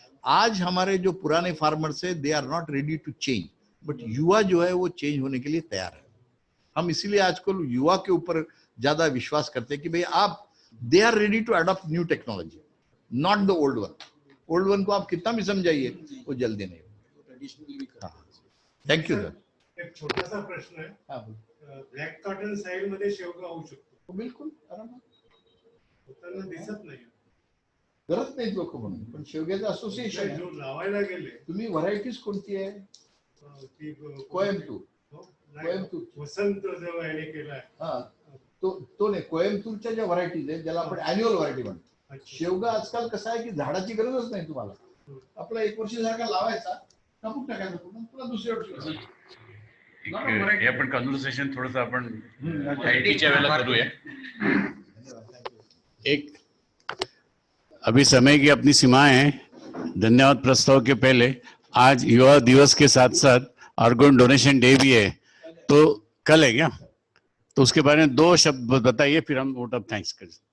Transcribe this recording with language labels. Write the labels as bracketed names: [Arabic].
[Hindi] आज हमारे जो पुराने फार्मर्स है [English] they are not ready to change, [Hindi] but युवा जो है वो चेंज होने के लिए तैयार है। हम इसीलिए आजकल युवा के ऊपर ज्यादा विश्वास करते हैं कि भाई आप, [English] They are ready to adopt new technology, not the old one. [Hindi] Old one को आप कितना भी समझाइए वो जल्दी नहीं। [English] Thank you sir. [Marathi] एक छोटासा प्रश्न आहे, ब्लॅक कॉटन साइड मध्ये शेवगा होऊ शकतो? बिलकुल आरामात, होताना दिसत नाही, करत नाहीत लोक म्हणून, पण शेवग्याचं असोसिएशन जो लावायला गेले, तुम्ही व्हरायटीज कोणती आहे? ती कोयम्बतूर, वसंत जो याने केलाय, हा तो नाही, कोयम्बतूरच्या ज्या व्हरायटीज आहेत ज्याला आपण अॅन्युअल व्हरायटी म्हणतो. अच्छा. शेवगा आजकाल कसं आहे की झाडाची गरजच नाही तुम्हाला. आपला 1 वर्ष सारखा लावायचा, कापून टाकायचा, पुन्हा दुसऱ्या वर्षी. हे आपण कन्व्हर्सेशन थोडस आपण आयटीच्या वेळेला करूया. [Hindi] एक अभी समय की अपनी सीमाएं हैं. धन्यवाद प्रस्ताव के पहले आज युवा दिवस के साथ साथ ऑर्गन डोनेशन डे भी है, तो कल है क्या? तो उसके बारे में 2 शब्द बताइए, फिर हम वोट ऑफ थैंक्स करें.